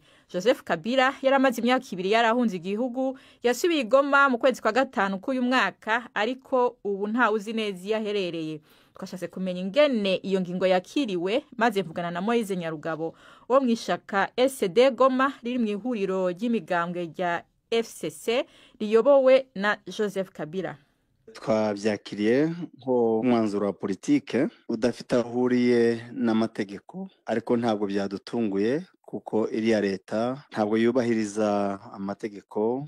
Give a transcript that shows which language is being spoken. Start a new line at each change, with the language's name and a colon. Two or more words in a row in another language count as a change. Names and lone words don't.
Rundi: Joseph Kabila yaramaze imyaka 2 yarahunze igihugu, yasubiye Goma mu kwezi kwa gatanu k'uyu mwaka, ariko ubu nta uzi neza yaherereye. Twashatse kumenya ingene iyo ngingo yakiriwe, maze mvugana na Moise Nyarugabo wo mwishaka SD Goma riri mu ihuriro ry'imigambwe rya FCC riyobowe na Joseph Kabila.
Kinyarwanda: Twabyakiriye nko umwanzuro wa politike udafite ahuriye n'amategeko, ariko ntabwo byadutunguye kuko iriya leta ntabwo yubahiriza amategeko.